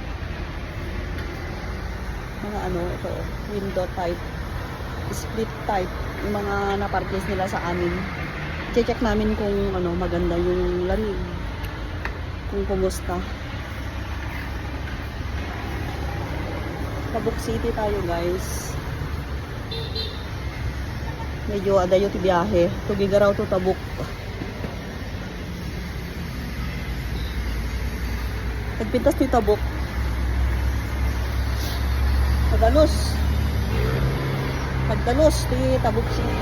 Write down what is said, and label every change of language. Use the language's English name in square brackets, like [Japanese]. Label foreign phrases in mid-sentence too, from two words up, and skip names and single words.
[Filipino] Mga ano, ito, [English] window type, split type, [Filipino] yung mga na-purchase nila sa amin. I-check namin kung ano, maganda yung lamig. Kung kumusta. Tabuk City tayo, guys. [Iloko] Medyo adayo ti biyahe. Tugigaraw to Tabuk. Nagpintas ti Tabuk. Nagdalos ti Tabuk City.